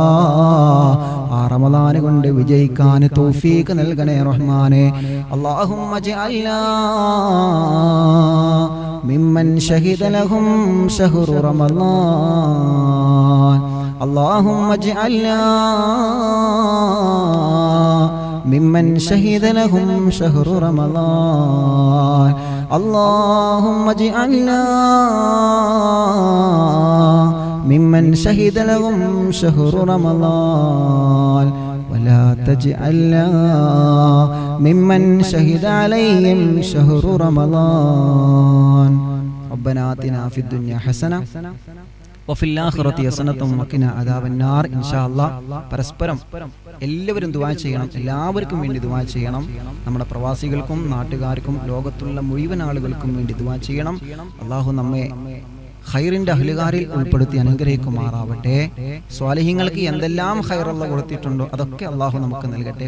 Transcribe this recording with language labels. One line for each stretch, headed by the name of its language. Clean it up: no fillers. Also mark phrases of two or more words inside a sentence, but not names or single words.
Malayalam: ആ റമളാൻ കൊണ്ട് വിജയിക്കാൻ തൗഫീഖ് നൽകണേ റഹ്മാനെ.
Arabic: اللهم اجعلنا ممن شهد لهم شهر رمضان. اللهم اجعلنا ممن شهد لهم شهر رمضان. اللهم اجعلنا ممن شهد لهم شهر رمضان ولا تجعلنا ممن شهد عليهم شهر رمضان. ربنا آتنا في الدنيا حسنة وفي الآخرة حسنة وقنا عذاب النار. إن شاء الله
Malayalam: പരസ്പരം എല്ലാവരും ദുആ ചെയ്യണം. എല്ലാവർക്കും വേണ്ടി ദുആ ചെയ്യണം. നമ്മുടെ പ്രവാസികൾക്കും നാട്ടുകാർക്കും ലോകത്തുള്ള മുഴുവൻ ആളുകൾക്കും വേണ്ടി ദുആ ചെയ്യണം. അല്ലാഹു നമ്മെ ഖൈറിന്റെ അഹ്ലുകാരിൽ ഉൾപ്പെടുത്തി അനുഗ്രഹിക്കുമാറാവട്ടെ. സ്വാലിഹീങ്ങൾക്ക് എന്തെല്ലാം ഖൈറുള്ള കൊടുത്തിട്ടുണ്ടോ അതൊക്കെ അല്ലാഹു നമുക്ക് നൽകട്ടെ.